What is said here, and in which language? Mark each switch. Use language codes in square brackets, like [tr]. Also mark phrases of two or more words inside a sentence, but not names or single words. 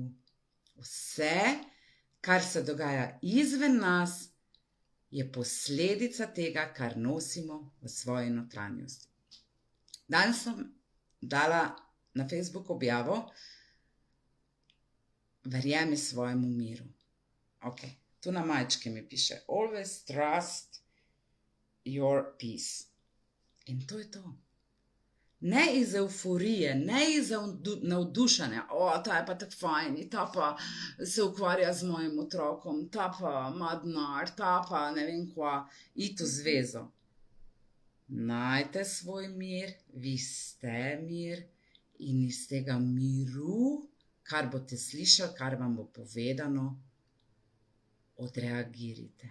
[sl] Vse, kar se dogaja izven nas, je posledica tega, kar nosimo v svoji notranjosti. Danes sem dala na Facebook objavo: verjemi svojemu miru. Ok. Tu na majčki mi piše: [en] always trust your peace. [sl] In to je to. Ne iz euforije, ne iz navdušanja, ta je pa tako fajn, ta pa se ukvarja z mojim otrokom, ta pa ima denar, ta pa ne vem kva, iti v zvezo. Najte svoj mir, vi ste mir in iz tega miru, kar boste slišali, kar vam bo povedano, odreagirajte.